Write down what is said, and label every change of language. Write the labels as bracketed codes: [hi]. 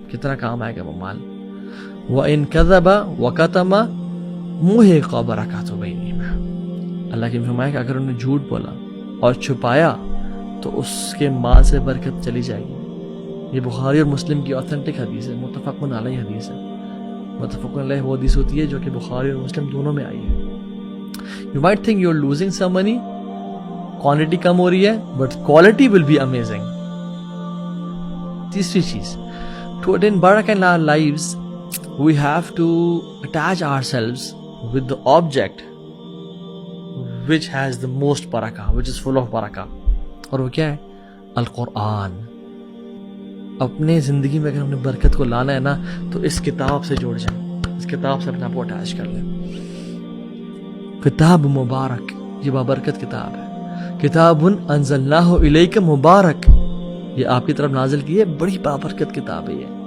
[ur] کتنا کام آئے گا وہ مال. [ar] وَإِن كَذَبَ وَكَتَمَ مُحِقَ بَرَكَاتُ بَيْنِهِمَا، [ur] اللہ کی فرمایا کہ اگر انہوں نے جھوٹ بولا اور چھپایا تو اس کے مال سے برکت چلی جائے گی. یہ بخاری اور مسلم کی اوتھینٹک حدیث ہے، متفق علیہ حدیث ہے. متفق علیہ وہ حدیث ہوتی ہے جو کہ بخاری اور مسلم دونوں میں آئی ہے. [en] You might think you're losing some money، [ur] quantity کم ہو رہی ہے، [en] but quality will be amazing. [ur] تیسری چیز، [en] to attain barakah in our lives we have to attach ourselves with the object which has the most barakah, which is full of barakah. [ur] اور وہ کیا ہے؟ القرآن. اپنے زندگی میں اگر ہم نے برکت کو لانا ہے نا تو اس کتاب سے جوڑ جائیں، اس کتاب سے اپنے آپ کو اٹیچ کر لیں. کتاب مبارک، یہ بابرکت کتاب ہے. [ar] کتاب انزلناہ الیک مبارک، [ur] یہ آپ کی طرف نازل کی ہے، بڑی بابرکت کتاب ہے یہ.